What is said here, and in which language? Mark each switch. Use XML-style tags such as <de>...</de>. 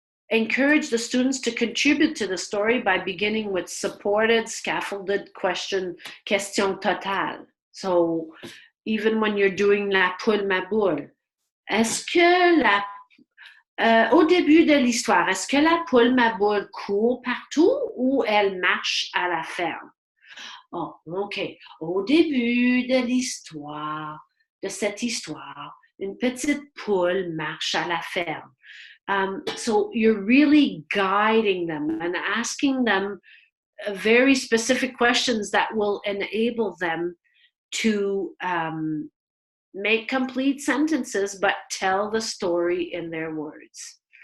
<en>Encourage the students to contribute to the story by beginning with supported, scaffolded</en> <fr>question totale.</fr> <en>So even when you're doing</en> <fr>La Poule Ma Boule, est-ce que au début de l'histoire, est-ce que la poule ma boule court partout ou elle marche à la ferme? Oh, OK. Au début de l'histoire, de cette histoire, une petite poule marche à la ferme.</fr> <en>So you're really guiding them and asking them very specific questions that will enable them to make complete sentences but tell the story in their words.</en>